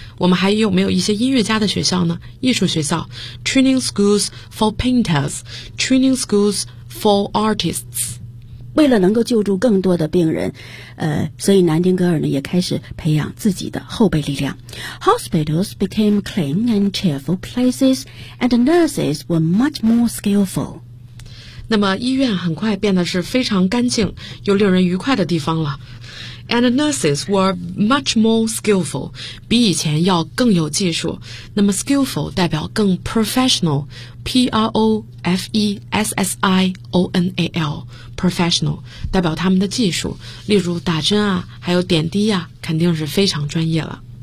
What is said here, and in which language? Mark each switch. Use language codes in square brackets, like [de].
[zh] 我们还有没有一些音乐家的学校呢？艺术学校 [en] training schools for painters, training schools for artists。 [zh] 为了能够救助更多的病人，所以南丁格尔呢也开始培养自己的后备力量。 [en] Hospitals became clean and cheerful places, and nurses were much more skillful. [zh] 那么医院很快变得是非常干净又令人愉快的地方了。 [en] And nurses were much more skillful, [zh] 比以前要更有技术。那么 skillful 代表更 professional, P-R-O-F-E-S-S-I-O-N-A-L, professional, 代表他们的技术，例如打针啊，还有点滴啊，肯定是非常专业了。